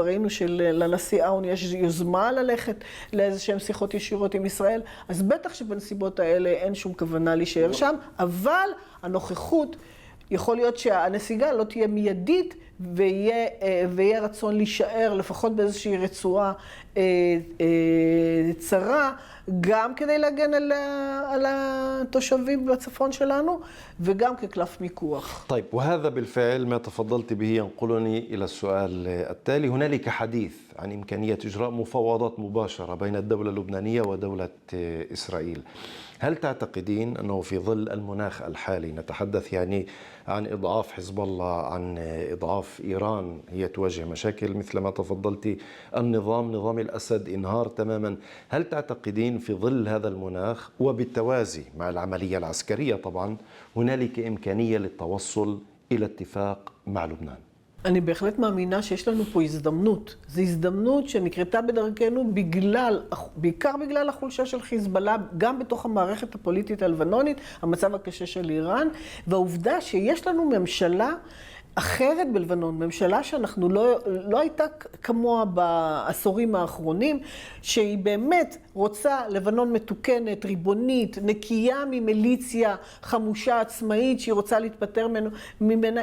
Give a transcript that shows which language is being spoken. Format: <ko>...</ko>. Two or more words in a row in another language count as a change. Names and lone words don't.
<he>ראינו שלנשיא אאון יש יוזמה ללכת לאיזשהם שיחות ישירות עם ישראל, אז בטח שבנסיבות האלה אין שום כוונה להישאר שם, אבל הנוכחות, יכול להיות שהנסיגה לא תהיה מיידית ויהיה רצון להישאר לפחות באיזושהי רצועה צרה, גם כדי להגן על התושבים בצפון שלנו וגם כקלף מיקוח.</he> <ar>طيب وهذا بالفعل ما تفضلت به ينقلني إلى السؤال التالي. هنالك حديث عن إمكانية إجراء مفاوضات مباشرة بين الدولة اللبنانية ودولة إسرائيل. هل تعتقدين أنه في ظل المناخ الحالي نتحدث يعني عن إضعاف حزب الله، عن إضعاف إيران، هي تواجه مشاكل مثل ما تفضلتي، نظام الأسد انهار تماما، هل تعتقدين في ظل هذا المناخ وبالتوازي مع العملية العسكرية طبعا هنالك إمكانية للتوصل إلى اتفاق مع لبنان؟</ar> <he>אני בהחלט מאמינה שיש לנו פה הזדמנות. זו הזדמנות שנקרתה בדרכנו בעיקר בגלל החולשה של חיזבאללה, גם בתוך המערכת הפוליטית הלבנונית, המצב הקשה של איראן, והעובדה שיש לנו ממשלה אחרת בלבנון, ממשלה שאנחנו לא הייתה כמוה בעשורים האחרונים, שהיא באמת רוצה לבנון מתוקנת, ריבונית, נקייה ממיליציה, חמושה עצמאית, שהיא רוצה להתפטר ממנה.</he>